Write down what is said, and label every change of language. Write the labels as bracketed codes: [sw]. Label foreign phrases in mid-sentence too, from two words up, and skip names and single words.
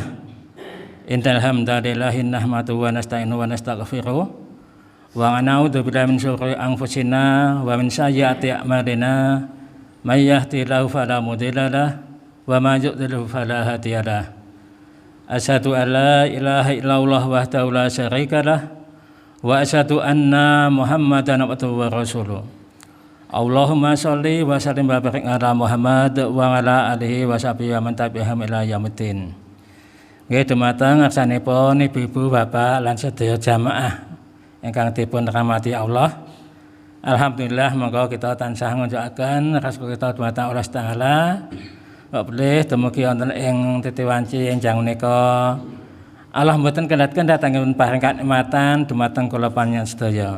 [ar] إن الحمد لله نحمده ونستعينه ونستغفره ونعوذ بالله من شرور أنفسنا ومن سيئات أعمالنا من يهده الله فلا مضل له ومن يضلل فلا هادي له. أشهد أن لا إله إلا الله وحده لا شريك له وأشهد أن محمدا عبده ورسوله. اللهم صل وسلم وبارك على محمد وعلى آله وصحبه ومن تبعهم إلى يوم. [jv] Nggih dumateng aksanipun ibu-ibu, bapak lan sedaya jamaah ingkang dipun rahmati Allah. Alhamdulillah monggo kita tansah ngunjukaken rasul kita dumateng Allah Taala. Kok boleh dumugi wonten ing titiwanci enjang menika Allah mboten kendhat-kendhat anggen paring kanikmatan dumateng kula panjenengan sedaya.